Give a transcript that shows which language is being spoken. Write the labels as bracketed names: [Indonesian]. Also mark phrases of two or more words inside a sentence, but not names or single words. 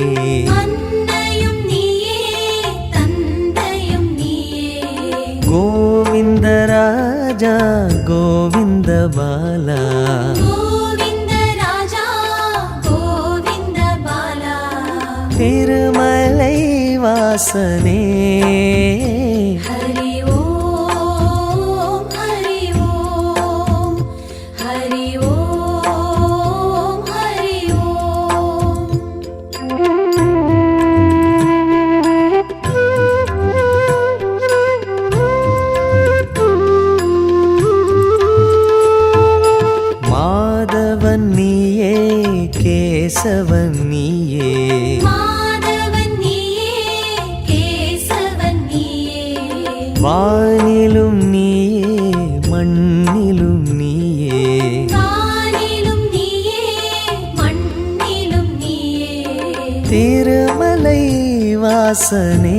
[Tamil] அன்னையும் நீயே தந்தையும் நீயே, கோவிந்தராஜா கோவிந்த பாலா, கோவிந்த ராஜா கோவிந்த பாலா. திருமலை வாசனே [Sanskrit] हरि ओम हरि ओम हरि ओम हरि ओम. [Tamil] மாதவன் நீயே கேசவன் நீயே, மாதவன் நீயே கேசவன் நீயே, வானிலும் நீயே மண்ணிலும் நீயே, வானிலும் நீயே மண்ணிலும் நீயே. திருமலை வாசனே